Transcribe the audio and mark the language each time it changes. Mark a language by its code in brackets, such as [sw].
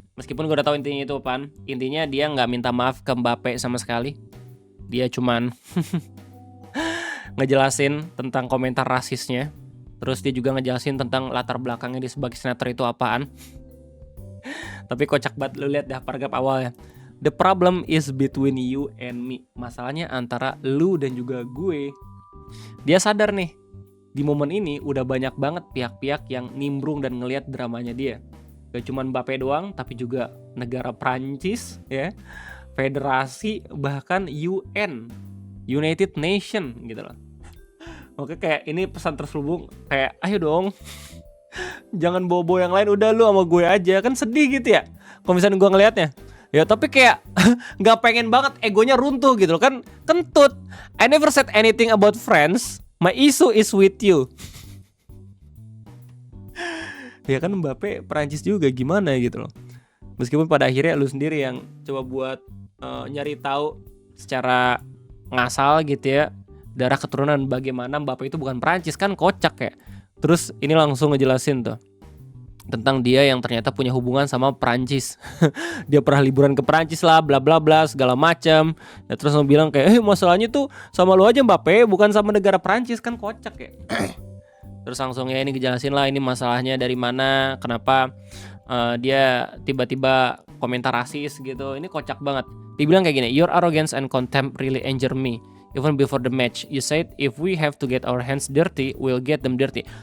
[id] Meskipun gue udah tahu intinya itu apaan. Intinya dia nggak minta maaf ke Mbappe sama sekali. Dia cuman ngejelasin tentang komentar rasisnya. Terus dia juga ngejelasin tentang latar belakangnya dia sebagai senator itu apaan. Tapi kocak banget, lu lihat dah paragraf awalnya. [en] The problem is between you and me. [id] Masalahnya antara lu dan juga gue. Dia sadar nih, di momen ini udah banyak banget pihak-pihak yang nimbrung dan ngelihat dramanya dia. Gak cuma Mbappe doang, tapi juga negara Prancis ya, federasi, bahkan UN, United Nation gitu loh. Oke, kayak ini pesan terselubung kayak ayo dong, jangan bobo yang lain, udah lu sama gue aja. Kan sedih gitu ya kalau misalnya gue ngelihatnya. Ya tapi kayak gak pengen banget egonya runtuh gitu loh. Kan kentut. [en] I never said anything about friends. My issue is with you. [id] Ya kan Mbappe Perancis juga, gimana gitu loh. Meskipun pada akhirnya lu sendiri yang coba buat nyari tahu secara ngasal gitu ya, darah keturunan bagaimana Mbappe itu bukan Perancis, kan kocak ya. Terus ini langsung ngejelasin tuh tentang dia yang ternyata punya hubungan sama Perancis. Dia pernah liburan ke Perancis lah, bla bla bla segala macam. Ya, terus mau bilang kayak masalahnya tuh sama lu aja Mbappe, bukan sama negara Perancis, kan kocak ya. Terus langsung ya ini ngejelasin lah ini masalahnya dari mana, kenapa dia tiba-tiba komentar rasis gitu. Ini kocak banget. Dia bilang kayak gini, [en] your arrogance and contempt really injure me. Even before the match, you said if we have to get our hands dirty, we'll get them dirty.